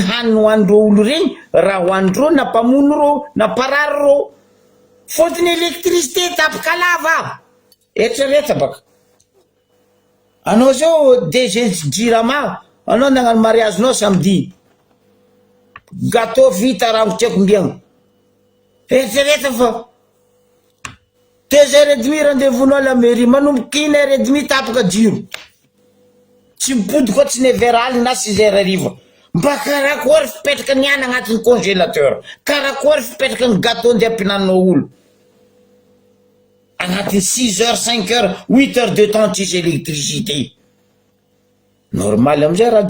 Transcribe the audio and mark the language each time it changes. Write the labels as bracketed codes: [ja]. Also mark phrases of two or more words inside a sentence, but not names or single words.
[mg] hany hoandreo olo regny raha hoandreo na mpamono ro na parary ro fotony électricité tapaka lava eritreretra baka anao zao DG Jirama anao nagnano mariage nao samedi gâteau vita rango tiako mbiagna eritreretra fa 2h30 rendez-vous-nao la mairie manomboky 1h30 tapaka jiro tsy mipody koa tsy 9h aly na 6h ariva mba karakory fipetraka ny ana agnatin'ny congélateur karakory fipetraka ny gâteau ndeha ampinanao olo agnatin'ny 6h 5h 8h [fr] de temps [mg] tsisy électricité normal amizay raha